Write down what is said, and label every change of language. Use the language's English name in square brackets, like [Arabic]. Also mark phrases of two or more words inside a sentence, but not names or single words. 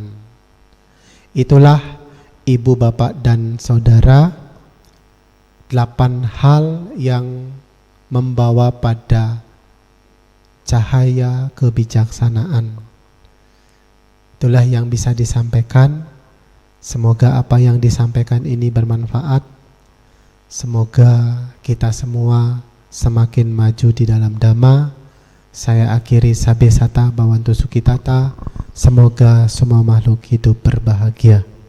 [Indonesian] Itulah ibu, bapak, dan saudara, 8 hal yang membawa pada cahaya kebijaksanaan. Itulah yang bisa disampaikan. Semoga apa yang disampaikan ini bermanfaat. Semoga kita semua semakin maju di dalam dhamma. Saya akhiri [Pali] sabesata bhavantu sukhitata. [Indonesian] Semoga semua makhluk hidup berbahagia.